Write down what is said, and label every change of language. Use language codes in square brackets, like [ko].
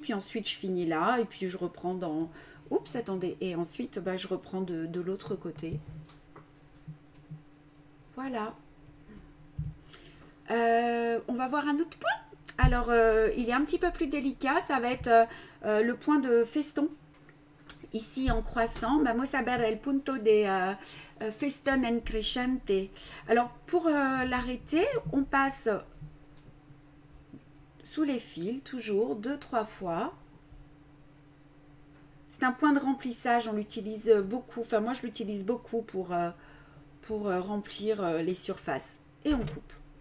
[fr] Puis ensuite, je finis là. Et puis, je reprends dans... Oups, attendez. Et ensuite, ben, je reprends de l'autre côté. Voilà. On va voir un autre point. Alors, il est un petit peu plus délicat. Ça va être le point de feston. Ici, en croissant. [es] Vamos a ver el punto de feston en crescente. [fr] Alors, pour l'arrêter, on passe sous les fils, toujours, 2-3 fois. C'est un point de remplissage. On l'utilise beaucoup. Enfin, moi, je l'utilise beaucoup pour remplir les surfaces. Et on coupe.